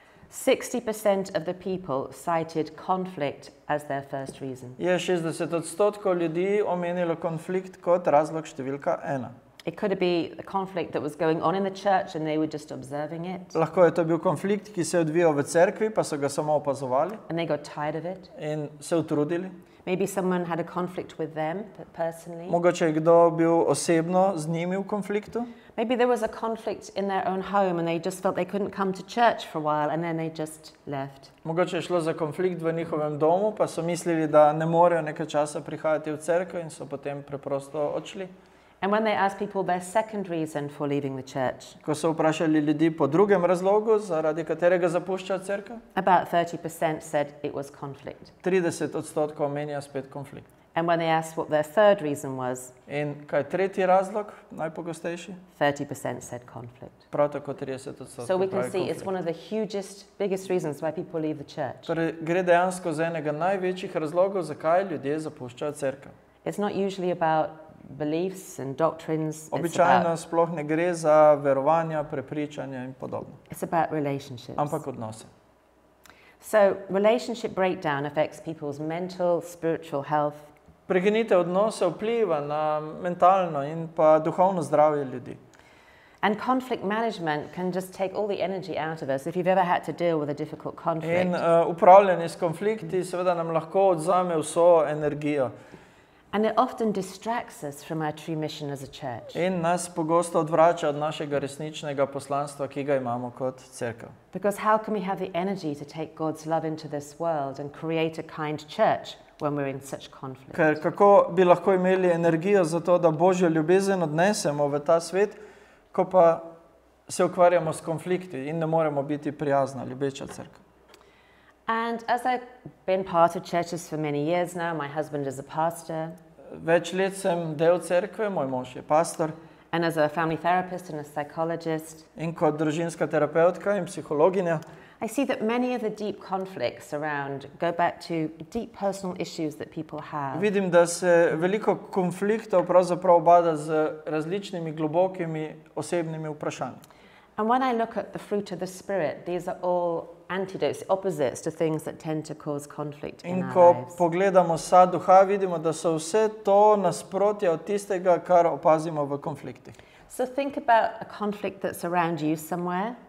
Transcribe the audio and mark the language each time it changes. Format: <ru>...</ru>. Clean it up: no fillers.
<en>60% of the people cited conflict as their first reason.</en> <sl>je 60% ljudi omenilo konflikt kot razlog številka 1.</sl> <en>It could be a conflict that was going on in the church and they were just observing it.</en> <sl>Lahko je to bil konflikt, ki se je odvijal v cerkvi, pa so ga samo opazovali</sl> <en>And they got tired of it.</en> <sl>in se utrudili.</sl> <en>Maybe someone had a conflict with them personally.</en> <sl>Mogoče je kdo bil osebno z njimi v konfliktu.</sl> <en>Maybe there was a conflict in their own home and they just felt they couldn't come to church for a while and then they just left.</en> <sl>Mogoče je šlo za konflikt v njihovem domu, pa so mislili, da ne morejo nekaj časa prihajati v cerkev in so potem preprosto odšli.</sl> <en>And when they asked people their second reason for leaving the church,</en> <sl>Ko so vprašali ljudi po drugem razlogu, zaradi katerega zapuščajo cerkev,</sl> <en>about 30% said it was conflict.</en> <sl>30% omenja spet konflikt.</sl> <en>And when they asked what their third reason was,</en> <sl>In kaj je tretji razlog, najpogostejši?</sl> <en>30% said conflict.</en> <sl>Prav tako 30%</sl> <en>So we can</en> <sl>pravi</sl> <en>see it's</en> <sl>konflikt.</sl> <en>one of the biggest reasons why people leave the church.</en> <sl>Torej, gre dejansko za enega največjih razlogov, zakaj ljudje zapuščajo cerkev.</sl> <en>It's not usually about beliefs and doctrines.</en> <sl>Običajno sploh ne gre za verovanja, prepričanja in podobno,</sl> <en>It's about relationships.</en> <sl>ampak odnose.</sl> <en>So relationship breakdown affects people's mental, spiritual health.</en> <sl>Prekinitev odnosov vpliva na mentalno in pa duhovno zdravje ljudi.</sl> <en>And conflict management can just take all the energy out of us. If you've ever had to deal with a difficult conflict,</en> <sl>In upravljanje s konflikti seveda nam lahko odzame vso energijo</sl> <en>and it often distracts us from our true mission as a church.</en> <sl>in nas pogosto odvrača od našega resničnega poslanstva, ki ga imamo kot cerkev.</sl> <en>Because how can we have the energy to take God's love into this world and create a kind church when we're in such conflict?</en> <sl>Ker kako bi lahko imeli energijo za to, da Božjo ljubezen odnesemo v ta svet, ko pa se ukvarjamo s konflikti in ne moremo biti prijazna, ljubeča cerkev.</sl> <en>And as I've been part of churches for many years now, my husband is a pastor,</en> <sl>Več let sem del cerkve, moj mož je pastor,</sl> <en>and as a family therapist and a psychologist,</en> <sl>in kot družinska terapeutka in psihologinja</sl> <en>I see that many of the deep conflicts around go back to deep personal issues that people have.</en> <sl>vidim, da se veliko konfliktov pravzaprav obada z različnimi globokimi osebnimi vprašanji.</sl> <en>And when I look at the fruit of the Spirit, these are all antidotes, opposites to things that tend to cause conflict in</en> <sl>In</sl> <en>our</en> <sl>ko</sl> <en>lives.</en> <sl>pogledamo sad duha, vidimo, da so vse to nasprotja od tistega, kar opazimo v konfliktih.</sl> <en>So think about a conflict that's around you somewhere,</en>